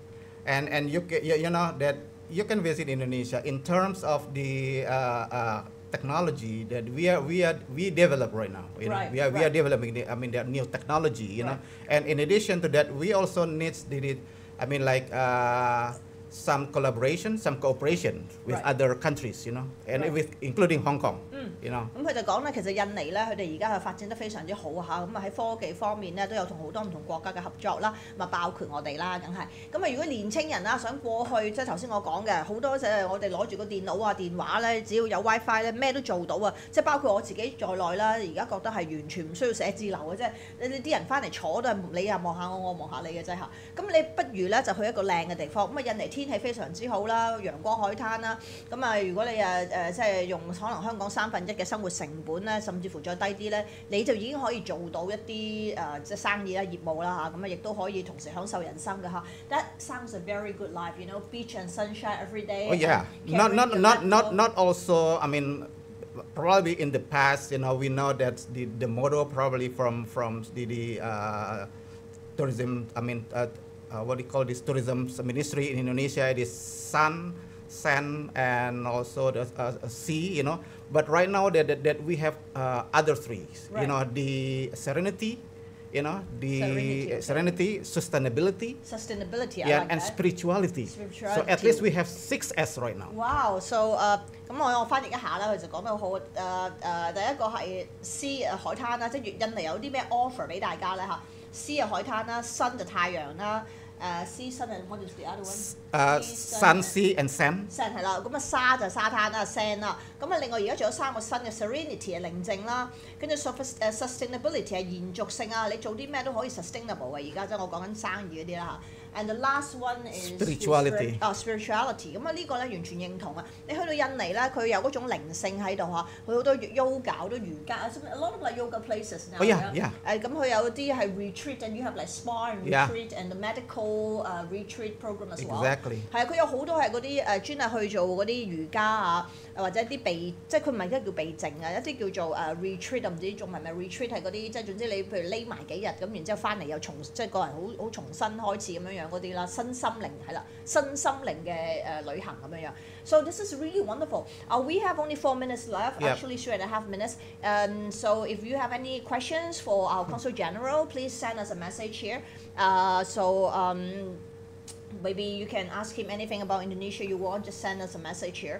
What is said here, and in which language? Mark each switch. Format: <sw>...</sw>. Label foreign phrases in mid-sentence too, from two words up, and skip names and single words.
<en>And you know that you can visit Indonesia in terms of the technology that we develop right now. You know, we are developing the new technology. You know, and in addition to that, we also need some collaboration, some cooperation with other countries. You know, and with including Hong Kong. You know.</en> <yue>咁佢就講咧，其實印尼咧，佢哋而家係發展得非常之好嚇，咁啊喺科技方面咧都有同好多唔同國家嘅合作啦，咁啊包括我哋啦，梗係。咁啊如果年青人啦想過去，即係頭先我講嘅好多我哋攞住個電腦啊、電話咧，只要有 WiFi 咧，咩都做到啊！即係包括我自己在內啦，而家覺得係完全唔需要寫字樓嘅啫。你啲人翻嚟坐都係你又望下我，我望下你嘅啫嚇。咁你不如咧就去一個靚嘅地方。咁啊印尼天氣非常之好啦，陽光海灘啦。咁啊如果你即係用可能香港3 1/3嘅生活成本咧，甚至乎再低啲咧，你就已經可以做到一啲即係生意啦、業務啦嚇，咁啊亦都可以同時享受人生嘅嚇。</yue> <en>That sounds a very good life, you know, beach and sunshine every day. Oh yeah, not also. I mean, probably in the past, you know, we know that the model probably from the tourism. I mean, what do you call this tourism ministry in Indonesia? It is sun, sand, and also the sea. You know, but right now that we have other three. Right. You know, the serenity. You know, the serenity, sustainability, yeah, like and that. Spirituality. So at least we have 6S right now. Wow, so</en> <yue>咁我翻譯一下啦，佢就講得好好。第一個係 sea 海灘啦，即係印尼有啲咩 offer 俾大家咧嚇？sea 海灘啦，sun 就太陽啦。</yue> <en>sea sun and what is the other one? Sun, sea and sand.</en> <yue>Sand 係啦，咁啊沙就沙灘啦 ，sand 啦。咁啊另外而家仲有3個新嘅 serenity 係寧靜啦，跟住 sustainability 係延續性啊，你做啲咩都可以 sustainable 嘅。而家即係我講緊生意嗰啲啦嚇。</yue> <en>And the last one is spirituality. Spirituality。</en> <yue>咁啊呢個咧完全認同啊！你去到印尼咧，佢有嗰種靈性喺度嚇，佢好多 yoga 好多瑜伽 ，</yue> <en>a lot of like yoga places now. Oh yeah.</en> <yue>咁佢有啲係</yue> <en>retreat and you have like spa and retreat and the medical retreat program as well. Exactly.</en> <yue>係啊，佢有好多係嗰啲專係去做嗰啲瑜伽啊，或者啲避，即係佢唔係叫避靜啊，一啲叫做retreat 唔知中文係咪 retreat 係嗰啲，即係總之你譬如匿埋幾日咁，然之後翻嚟又即係個人好重新開始咁樣樣嗰啲啦，身心靈係啦，身心靈嘅旅行咁樣樣。</yue> <en>So this is really wonderful. We have only 4 minutes left, actually 3.5 minutes. So if you have any questions for our Consul General, please send us a message here. Maybe you can ask him anything about Indonesia you want, just send us a message here.</en>